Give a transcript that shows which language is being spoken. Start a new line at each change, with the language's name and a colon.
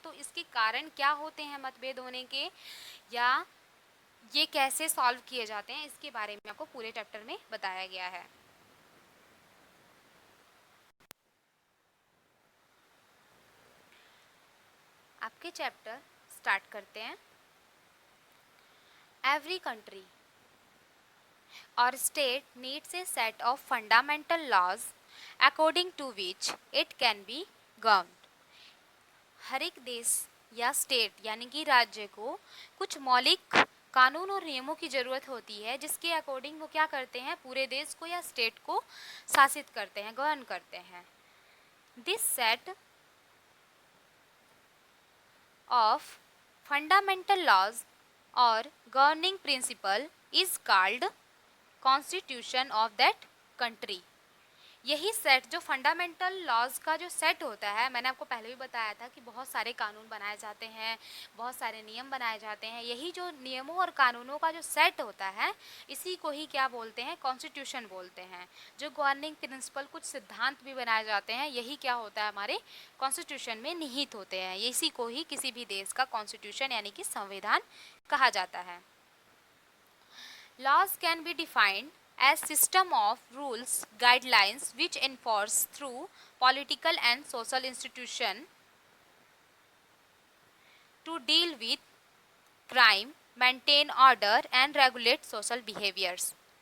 Hindi: तो इसके कारण क्या होते हैं मतभेद होने के, या ये कैसे सॉल्व किए जाते हैं, इसके बारे में आपको पूरे चैप्टर में बताया गया है। आपके चैप्टर स्टार्ट करते हैं।
English: Every country or state needs a set of fundamental laws according to which it can be governed.
Hindi: हर एक देश या स्टेट यानी कि राज्य को कुछ मौलिक कानून और नियमों की ज़रूरत होती है, जिसके अकॉर्डिंग वो क्या करते हैं, पूरे देश को या स्टेट को शासित करते हैं, गवर्न करते हैं।
English: This set of fundamental laws or governing principle is called constitution of that country.
Hindi: यही सेट, जो फंडामेंटल लॉज का जो सेट होता है, मैंने आपको पहले भी बताया था कि बहुत सारे कानून बनाए जाते हैं, बहुत सारे नियम बनाए जाते हैं। यही जो नियमों और कानूनों का जो सेट होता है, इसी को ही क्या बोलते हैं, कॉन्स्टिट्यूशन बोलते हैं। जो गवर्निंग प्रिंसिपल, कुछ सिद्धांत भी बनाए जाते हैं, यही क्या होता है, हमारे कॉन्स्टिट्यूशन में निहित होते हैं। इसी को ही किसी भी देश का कॉन्स्टिट्यूशन यानी कि संविधान कहा जाता है।
English: Laws can be defined as system of rules, guidelines which enforce through political and social institution to deal with crime, maintain order and regulate social behaviors.